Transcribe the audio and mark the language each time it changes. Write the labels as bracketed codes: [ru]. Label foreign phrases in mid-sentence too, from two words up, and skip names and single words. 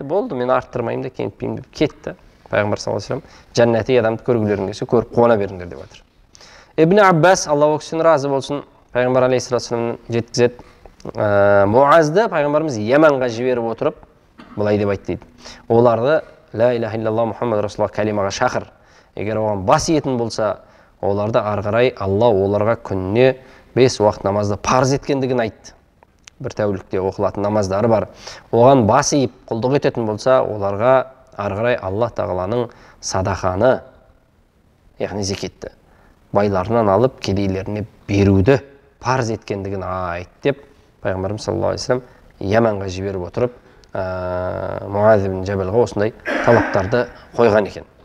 [kk] Болды, мен арттырмаймын да кемітпеймін деп кетті. Пайғамбар [ar] صلى الله عليه وسلم [kk] жәннати адамды көргілерің келсе көріп қуана беріңдер деп жатыр. Ибн Аббас, Алла өксін разы болсын, пайғамбар алейхиссалам жеткізеді. Муазды пайғамбарымыз Яманға жіберіп отырып, былай деп айтты дейді. [ar] Оларды لا إله إلا الله محمد رسول الله [kk] калимаға шақыр. Егер оған бас етін болса, оларды ары қарай Алла оларға күніне 5 уақыт намазды парыз еткендігін айтты. Бір тәулікте оқылатын намаздары бар. Оған бас иіп құлдық ететін болса, оларға ары қарай Алла тағаланың садақаны, яғни зекетті, байларынан алып кедейлеріне беруді парыз еткендігін айтты деп пайғамбарымыз [ar] صلى الله عليه وسلم [kk] Яманға жіберіп отырып, Муаз ибн Жабалға осындай талаптарды қойған екен.